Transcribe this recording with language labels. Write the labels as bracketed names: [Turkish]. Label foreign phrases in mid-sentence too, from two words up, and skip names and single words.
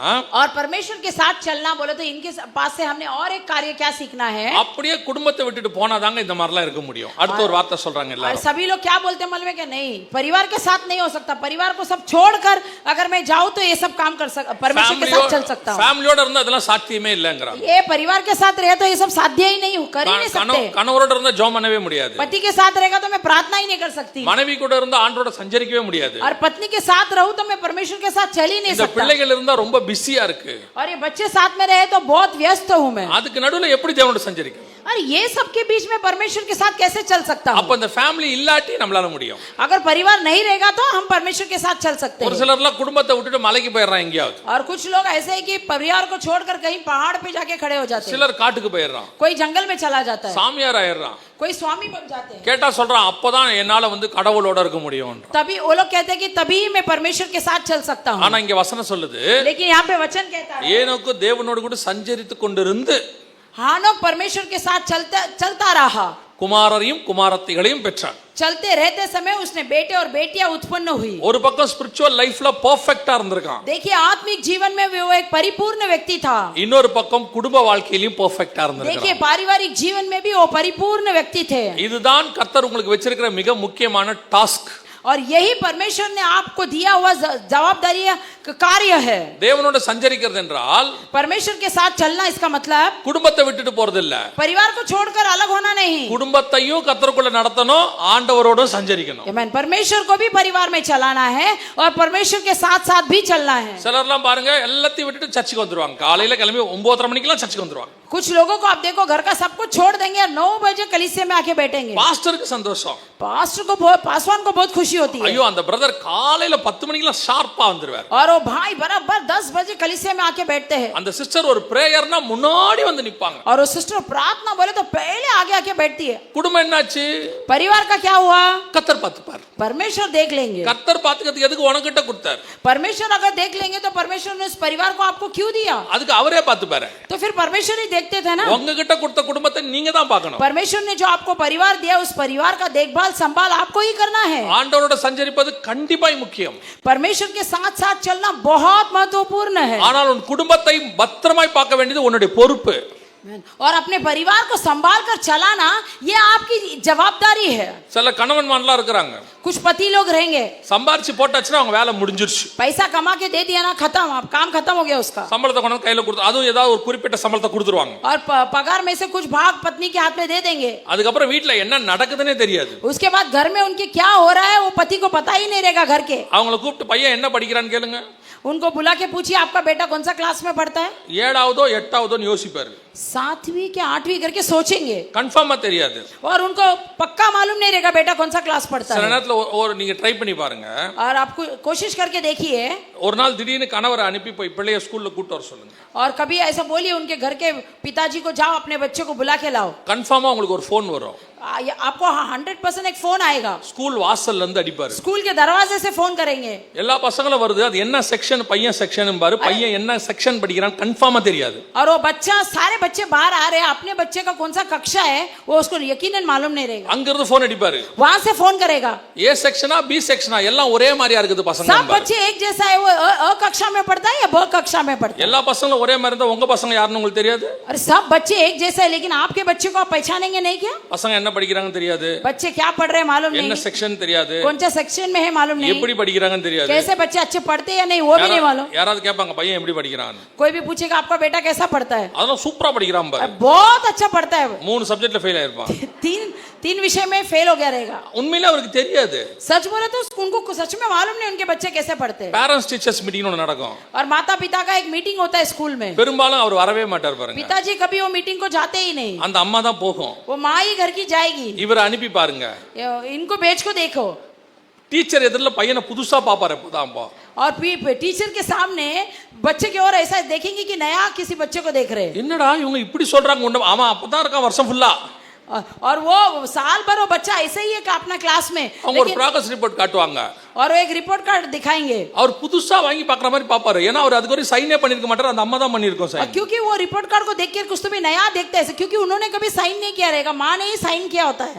[Hindi] और परमेश्वर के साथ चलना बोले तो इनके पास से हमने और एक कार्य क्या सीखना है. [Tamil] அப்படியே குடும்பத்தை விட்டுட்டு போனாதாங்க இந்த மாதிரிலாம் இருக்க முடியும். அடுத்த ஒரு வார்த்தை சொல்றாங்க [Hindi] और [Tamil] எல்லாரும். [Hindi] सभी लोग क्या बोलते हैं मालूम है क्या? नहीं, परिवार के साथ नहीं हो सकता. परिवार को सब छोड़कर अगर मैं जाऊं तो ये सब काम कर सकता, परमेश्वर के साथ चल सकता हूं. [Tamil] ஃபேமிலியோட இருந்தா அதெல்லாம் சாத்தியமே இல்லங்கறாங்க. [Hindi] ये परिवार के साथ रहे तो ये सब साध्य ही नहीं, कर ही नहीं सकते. [Tamil] கணவரோட இருந்தா ஜெபம் பண்ணவே முடியாது. [Hindi] पति के साथ रहेगा तो मैं प्रार्थना ही नहीं कर सकती. [Tamil] மனைவி கூட இருந்தா ஆண்டவரோட சஞ்சரிக்கவே முடியாது. [Hindi] और पत्नी के साथ रहूं तो मैं परमेश्वर के साथ चल ही नहीं [Tamil] இந்த [Hindi] सकता. [Tamil] பிள்ளைகள் இருந்தா ரொம்ப பிஸியா இருக்கு. [Hindi] और ये बच्चे साथ में रहे तो बहुत व्यस्त हूं मैं. [Tamil] அதுக்கு நடுவுல எப்படி தேவனோட சஞ்சரிக்க? [Hindi] और ये सब के बीच में परमेश्वर के साथ कैसे चल सकता हूं? [Tamil] அப்ப அந்த ஃபேமிலி இல்லாட்டி நம்மளால முடியும். [Hindi] अगर परिवार नहीं रहेगा तो हम परमेश्वर के साथ चल सकते [Tamil] ஒரு [Hindi] हैं. [Tamil] சிலர்லாம் குடும்பத்தை விட்டுட்டு மலைக்கு போயிடுறாங்க எங்கயாவது. [Hindi] और कुछ लोग ऐसे हैं कि परिवार को छोड़कर कहीं पहाड़ पे जाके खड़े हो जाते हैं. [Tamil] சிலர் காட்டுக்கு போயிடுறான். [Hindi] कोई जंगल में चला जाता है. [Tamil] சாமியார் ஆயிடுறான். [Hindi] कोई स्वामी बन जाते हैं. [Tamil] கேட்டா சொல்றான் அப்பதான் என்னால கடவுளோட இருக்க முடியும். [Hindi] तभी वो लोग कहते हैं कि तभी मैं परमेश्वर के साथ चल सकता हूं. [Tamil] ஆனா இங்க வசனம் சொல்லுது, [Hindi] लेकिन यहाँ पे वचन कहता है [Tamil] ஏனோக்கு தேவனோடு கூட சஞ்சரித்து கொண்டிருந்து [Hindi] हानोक परमेश्वर के साथ चलता रहा, [Tamil] குமாரரையும் குமாரத்திகளையும் பெற்றான். [Hindi] चलते रहते समय उसने बेटे और बेटियां उत्पन्न हुई. [Tamil] ஒரு பக்கம் [English] spiritual life [Tamil] பெர்ஃபெக்ட்டா இருந்திருக்கான். [Hindi] देखिए आत्मिक जीवन में वो एक परिपूर्ण व्यक्ति था. [Tamil] இன்னொரு பக்கம் குடும்ப வாழ்க்கையிலும் பெர்ஃபெக்ட்டா இருந்திருக்கான். [Hindi] देखिए पारिवारिक जीवन में भी वो परिपूर्ण व्यक्ति थे. [Tamil] இதுதான் கர்த்தர் உங்களுக்கு வச்சிருக்கிற மிக முக்கியமான டாஸ்க். [Hindi] और यही परमेश्वर ने आपको दिया हुआ जवाबदारी कार्य है। [Tamil] தேவனோட சஞ்சரிக்கிறது என்றால் [Hindi] परमेश्वर के साथ चलना इसका मतलब [Tamil] குடும்பத்தை விட்டுட்டு போறது இல்ல, [Hindi] परिवार को छोड़कर अलग होना नहीं। [Tamil] குடும்பத்தையும் கர்த்தருக்குள்ள நடத்தணும், ஆண்டவரோட சஞ்சரிக்கணும். [Hindi] आमीन। परमेश्वर को भी परिवार में चलाना है और परमेश्वर के साथ साथ भी चलना है। [Tamil] சிலர்லாம் பாருங்க எல்லாத்தையும் விட்டுட்டு சர்ச்சுக்கு வந்துருவாங்க, காலையில கிளம்பி 9:30 மணிக்கெல்லாம் சர்ச்சுக்கு வந்துருவாங்க. [Hindi] कुछ लोगों को आप देखो घर का सब कुछ छोड़ देंगे और 9 बजे कलीसिया में आके बैठेंगे। [Tamil] பாஸ்டருக்கு சந்தோஷம், [Hindi] पासवान को बहुत खुशी होती है। [Tamil] ஐயோ அந்த பிரதர் காலையில 10 மணிக்கெல்லாம் ஷார்ப்பா வந்துருவார், [Hindi] और वो भाई बराबर 10 बजे कलीसिया में आके बैठते हैं। [Tamil] அந்த சிஸ்டர் ஒரு பிரேயர்னா முன்னாடி வந்து நிப்பாங்க, [Hindi] और वो सिस्टर प्रार्थना बोले तो पहले आगे आके बैठती है। [Tamil] குடும்பம் என்னாச்சு? [Hindi] परिवार का क्या हुआ? [Tamil] கர்த்தர் பார்த்துப்பார்। [Hindi] परमेश्वर देख लेंगे। [Tamil] கர்த்தர் பார்த்துக்கிறதுக்கு எதுக்கு உனக்கிட்ட கொடுத்தார்? [Hindi] परमेश्वर अगर देख लेंगे तो परमेश्वर ने उस परिवार को आपको क्यों दिया? [Tamil] அதுக்கு அவரே பார்த்துப்பாரு। [Hindi] तो फिर परमेश्वर ही देखते थे ना। [Tamil] உங்ககிட்ட கொடுத்த குடும்பத்தை நீங்க தான் பார்க்கணும்। [Hindi] परमेश्वर ने जो आपको परिवार दिया उस परिवार का देखभाल संभाल आपको ही करना है। [Tamil] ஆண்டவரோட சஞ்சரிப்பது கண்டிப்பா முக்கியம், [Hindi] परमेश्वर के साथ साथ चलना बहुत महत्वपूर्ण है। [Tamil] ஆனால் உன் குடும்பத்தை பத்திரமாய் பார்க்க வேண்டியது உன்னுடைய பொறுப்பு। [Hindi] और अपने परिवार को संभाल कर चलाना ये आपकी जवाबदारी है। [Tamil] சில கணவன்மான்லாம் இருக்கிறாங்க, [Hindi] कुछ पति लोग रहेंगे [Tamil] சம்பாரிச்சு போட்டாச்சுன்னா அவங்க வேலை முடிஞ்சிருச்சு, [Hindi] पैसा कमा के दे दिया ना खत्म, अब काम खत्म हो गया उसका। [Tamil] சம்பளத்தை கொண்டு கையில கொடுத்து அதுவும் ஏதாவது ஒரு குறிப்பிட்ட சம்பளத்தை கொடுத்துருவாங்க, [Hindi] और पगार में से कुछ भाग पत्नी के हाथ में दे देंगे। [Tamil] அதுக்கப்புறம் வீட்ல என்ன நடக்குதுன்னே தெரியாது। [Hindi] उसके बाद घर में उनके क्या हो रहा है वो पति को पता ही नहीं रहेगा घर के। [Tamil] அவங்கள கூப்பிட்டு பையன் என்ன படிக்கிறான்னு கேளுங்க, [Hindi] उनको बुला के पूछिए आपका बेटा कौन सा क्लास में पढ़ता है? [Tamil] 7ஆவதோ 8ஆவதோன்னு யோசிப்பாரு, [Hindi] 7वीं के 8वीं करके सोचेंगे [Tamil] கன்ஃபார்மா தெரியாது। [Hindi] और उनको पक्का मालूम नहीं रहेगा बेटा कौन सा क्लास पढ़ता [Tamil] சில [Hindi] है। [Tamil] நேரத்துல ஒரு நீங்க ட்ரை பண்ணி பாருங்க, [Hindi] और आपको कोशिश करके देखिए। [Tamil] ஒரு நாள் திடீர்னு கணவரை அனுப்பி போய் பிள்ளைய ஸ்கூல்ல கூட்டு வர சொல்லுங்க, [Hindi] और कभी ऐसा बोलिए उनके घर के पिताजी को जाओ अपने बच्चे को बुला के लाओ। [Tamil] கன்ஃபார்மா உங்களுக்கு ஒரு ஃபோன் வரும், [Hindi] आपको 100% एक फोन आएगा। [Tamil] ஸ்கூல் வாசல்ல இருந்து அடிப்பாரு, [Hindi] स्कूल के दरवाजे से फोन करेंगे। [Tamil] எல்லா பசங்களும் வருது, அது என்ன செக்ஷன் பையன் செக்ஷன் பாரு, பையன் என்ன செக்ஷன் படிக்கிறான் கன்ஃபார்மா தெரியாது। [Hindi] और वो बच्चा सारे बच्चे बाहर आ रहे हैं, अपने बच्चे का कौन सा कक्षा है वो उसको यकीनन मालूम नहीं रहेगा। [Tamil] அங்க இருந்து ஃபோன் அடிப்பாரு, [Hindi] वहां से फोन करेगा। [English] A section B section [Tamil] எல்லாம் ஒரே மாதிரியா இருக்குது பசங்க, [Hindi] सब बच्चे एक जैसा है, वो अ कक्षा में पढ़ता है या ब कक्षा में पढ़ता है? [Tamil] எல்லா பசங்களும் ஒரே மாதிரி இருந்தா உங்க பசங்க யாருன்னு உங்களுக்கு தெரியாது। [Hindi] अरे सब बच्चे एक जैसा है लेकिन आपके बच्चे को आप पहचानेंगे नहीं क्या? [Tamil] பசங்க என்ன படிக்கிறாங்கன்னு தெரியாது, [Hindi] बच्चे क्या पढ़ रहे हैं मालूम [Tamil] என்ன [Hindi] नहीं, [Tamil] செக்ஷன் தெரியாது, [Hindi] कौन सा सेक्शन में है मालूम नहीं, [Tamil] எப்படி படிக்கிறாங்கன்னு தெரியாது। [Hindi] कैसे बच्चे अच्छे पढ़ते हैं या नहीं वो भी नहीं मालूम। [Tamil] யாராவது கேட்பாங்க பையன் எப்படி படிக்கிறான், [Hindi] कोई भी पूछेगा आपका बेटा कैसा पढ़ता है? [Tamil] அதெல்லாம் சூப்பரா படிக்கிறான் பாரு, [Hindi] बहुत अच्छा पढ़ता है। [Tamil] 3 சப்ஜெக்ட்ல ஃபெயில் ஆயிருப்பான், [Hindi] तीन विषय में फेल हो गया रहेगा। [Tamil] உண்மையிலே அவருக்கு தெரியாது। [Hindi] सच बोले तो उनको सच में मालूम नहीं उनके बच्चे कैसे पढ़ते हैं। [English] parents teachers meeting [Tamil] ஒன்று நடக்கும், [Hindi] और माता पिता का एक मीटिंग होता है स्कूल में, [Tamil] பெரும்பாலும் அவர் வரவே மாட்டார் பாருங்க, [Hindi] पिताजी कभी वो मीटिंग को जाते ही नहीं, [Tamil] அந்த அம்மா தான் போகும், [Hindi] वो माँ ही घर की जाएगी। [Tamil] இவரை அனுப்பி பாருங்க, [Hindi] इनको बेच को देखो, [Tamil] டீச்சர் எதிரில் பையனை புதுசா பாப்பாரு எப்பதான்ப்பா, [Hindi] और टीचर के सामने बच्चे की ओर ऐसा देखेंगे कि नया किसी बच्चे को देख रहे हैं। [Tamil] என்னடா இவங்க இப்படி சொல்றாங்க, அவன் அப்பதான் இருக்கான் வருஷம் ஃபுல்லா, [Hindi] और वो साल भर वो बच्चा ऐसे ही है कि अपना क्लास में, [Tamil] அவங்க ஒரு [English] progress report [Tamil] காட்டுவாங்க, [Hindi] और वो एक [English] report card [Hindi] दिखाएंगे। [Tamil] அவர் புதுசா வாங்கி பாக்குற மாதிரி பாப்பாரு, ஏன்னா அவர் அதுக்கு ஒரு சைனே பண்ணிருக்க மாட்டாரு, அந்த அம்மா தான் பண்ணிருக்கோம் சைன்। [Hindi] क्योंकि वो [English] report card [Hindi] को देख के कुछ तो भी नया देखते हैं क्योंकि उन्होंने कभी साइन नहीं किया रहेगा, माँ ने ही साइन किया होता है।